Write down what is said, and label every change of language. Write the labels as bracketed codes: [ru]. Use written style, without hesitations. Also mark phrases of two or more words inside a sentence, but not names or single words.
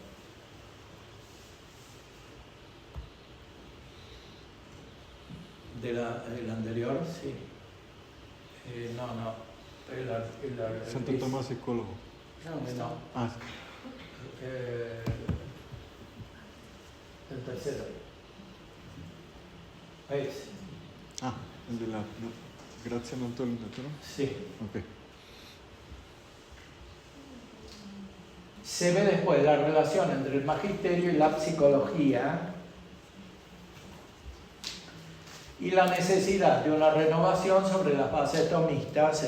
[es] El anterior, sí. Santo Tomás psicólogo. No. Ah. El tercero. ¿Veis? Ah, el de la [la] Grazia non tollit natura. [es] Sí. Ok. Se ve después la relación entre el magisterio y la psicología y la necesidad de una renovación sobre las bases tomistas.